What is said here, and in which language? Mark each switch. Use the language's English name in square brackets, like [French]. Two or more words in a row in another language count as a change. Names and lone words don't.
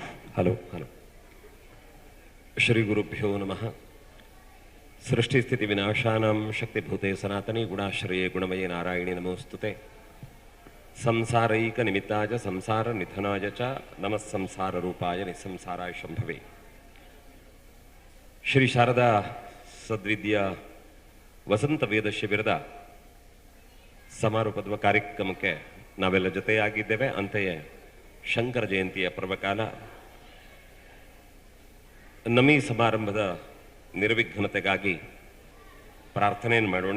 [Sanskrit] ಹಲೋ ಶ್ರೀ ಗುರುಭ್ಯೋ ನಮಃ. ಸೃಷ್ಟಿಸ್ಥಿತಿ ವಿನಾಶಾನಾಂ ಶಕ್ತಿಭೂತೆ ಸನಾತನಿ ಗುಣಾಶ್ರಯೇ ಗುಣಮಯೇ ನಾರಾಯಣಿ ನಮೋಸ್ತುತೆ. ಸಂಸಾರೈಕ ನಿಮಿತ್ತಾಯ ಸಂಸಾರ ನಿಧನಾಯ ಚ ನಮಃ ಸಂಸಾರ ರೂಪಾಯ ನಿಸ್ಸಂಸಾರಾಯ ಶಂಭವೇ. [Kannada] ಶ್ರೀ ಶಾರದಾ ಸದ್ವಿದ್ಯಾ ವಸಂತ ವೇದ ಶಿಬಿರದ ಸಮಾರೋಪದ ಕಾರ್ಯಕ್ರಮಕ್ಕೆ ನಾವೆಲ್ಲ ಜೊತೆಯಾಗಿದ್ದೇವೆ. ಅಂತೆಯೇ ಶಂಕರ ಜಯಂತಿಯ ಪರ್ವಕಾಲ ನಮಿ ಸಮಾರಂಭದ ನಿರ್ವಿಘ್ನತೆಗಾಗಿ ಪ್ರಾರ್ಥನೆಯನ್ನು ಮಾಡೋಣ.